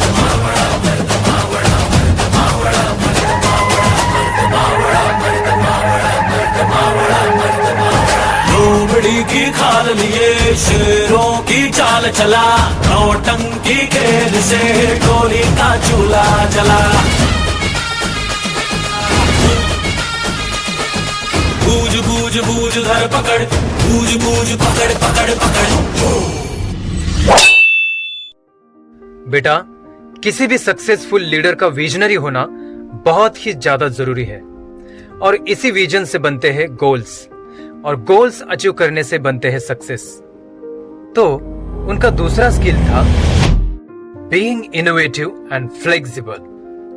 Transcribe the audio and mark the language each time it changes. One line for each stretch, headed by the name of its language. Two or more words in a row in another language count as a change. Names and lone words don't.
Hindi: लोमड़ी की खाल लिए शेरों की चाल चला, नौटंकी खेल से टोली का चूल्हा जला। बूझ बूझ बूझ धर पकड़, बूझ बूझ पकड़ पकड़ पकड़। बेटा, किसी भी
English: successful leader
Hindi: का विजनरी होना बहुत ही ज्यादा जरूरी है और इसी विजन से बनते हैं गोल्स और
English: goals achieve
Hindi: करने से बनते हैं सक्सेस। तो उनका दूसरा स्किल था
English: being innovative and flexible.